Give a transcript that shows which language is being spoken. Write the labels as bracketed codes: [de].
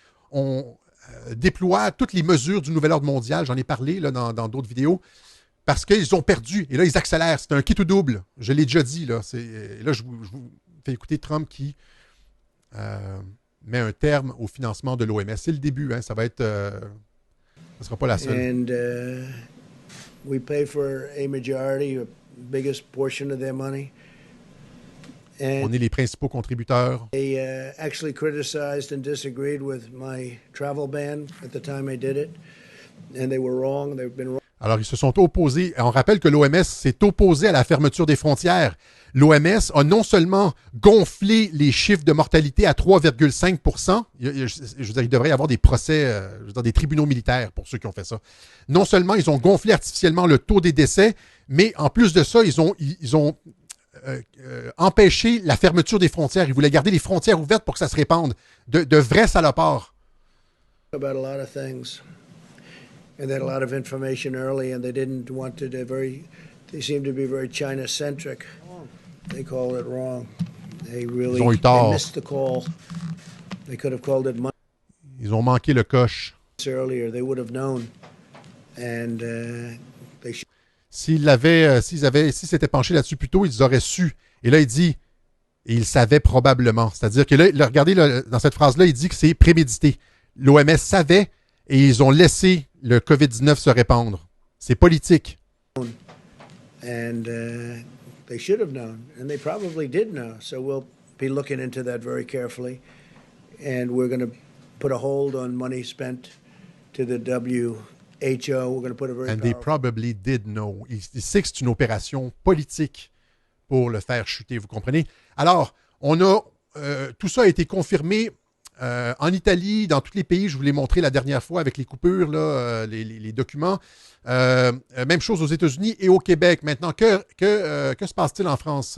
[fr] On déploie toutes les mesures du nouvel ordre mondial. J'en ai parlé là, dans d'autres vidéos. Parce qu'ils ont perdu. Et là, ils accélèrent. C'est un kit ou double. Je l'ai déjà dit. Là, je vous fais écouter Trump qui met un terme au financement de l'OMS. C'est le début. Hein, ça va être... ça ne sera pas la seule. [en] And we pay for a majority, a biggest portion of their money. [fr] On est les principaux contributeurs. [en] They actually criticized and disagreed with my travel ban at the time I did it. And they were wrong. They've been wrong. [fr] Alors, ils se sont opposés. On rappelle que l'OMS s'est opposé à la fermeture des frontières. L'OMS a non seulement gonflé les chiffres de mortalité à 3,5 %, je veux dire, il devrait y avoir des procès, des tribunaux militaires pour ceux qui ont fait ça. Non seulement ils ont gonflé artificiellement le taux des décès, mais en plus de ça, ils ont empêché la fermeture des frontières. Ils voulaient garder les frontières ouvertes pour que ça se répande. De vrais salopards. [en] About a lot of things. And they had a lot of information early, and they didn't want to. They seem to be very China-centric. They call it wrong. They really they missed the call. They could have called it months [fr] Ils ont manqué le coche. [en] earlier. They would have known. And they should. [fr] S'ils s'étaient penchés là-dessus plus tôt, ils auraient su. Et là, il dit, et ils savaient probablement. C'est-à-dire que là, regardez, là, dans cette phrase-là, il dit que c'est prémédité. L'OMS savait et ils ont laissé le COVID-19 se répandre. C'est politique. [en] And they should have known, and they probably did know. So we'll be looking into that very carefully, and we're going to put a hold on money spent to the WHO. We're going to put a very And they probably did know. [fr] Il sait que c'est une opération politique pour le faire chuter, vous comprenez? Alors, Tout ça a été confirmé en Italie, dans tous les pays. Je vous l'ai montré la dernière fois avec les coupures, là, les documents. Même chose aux États-Unis et au Québec. Maintenant, que se passe-t-il en France?